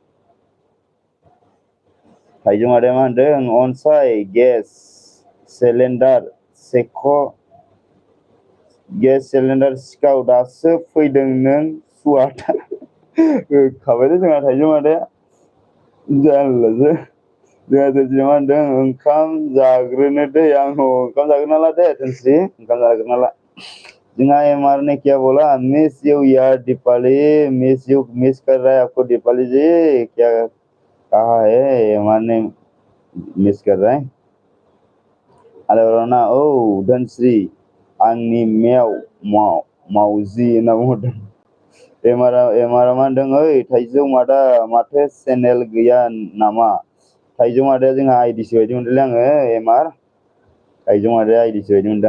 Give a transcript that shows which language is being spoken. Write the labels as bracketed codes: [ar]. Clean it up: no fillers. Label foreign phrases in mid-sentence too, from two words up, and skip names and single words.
[brx] थाइजौ मादाया मा होनदों, अनसाय गेस सिलिन्डार सिखाव दासो फैदों नों सुवाथा होखाबायलै जोंहा थाइजौ मादाया, जारलासो। जोंहा धोनस्रिया मा होनदों, ओंखाम जाग्रोनो दै, आंखौ ओंखाम जाग्रोना ला दे धोनस्रि, ओंखाम जाग्रोना ला। [hi] जोंहा एमआर ने क्या बोला, [en] miss you [hi] यार दीपाली, मिस कर रहा है आपको दीपाली जी, क्या कहा है एमआर ने मिस कर रहा है। [brx] आलायरना औ धोनस्रि आंनि मावजि होनना बुंहरदों। एमआरआ मा होनदों, ओइ थाइजौ मादा माथो चेनेल गैया नामा? थाइजौ मादाया जोंहा आइडिसो बायदि मोनदोंलै आङो एमआर, थाइजौ मादाया आइडिसो बायदि मोनदों।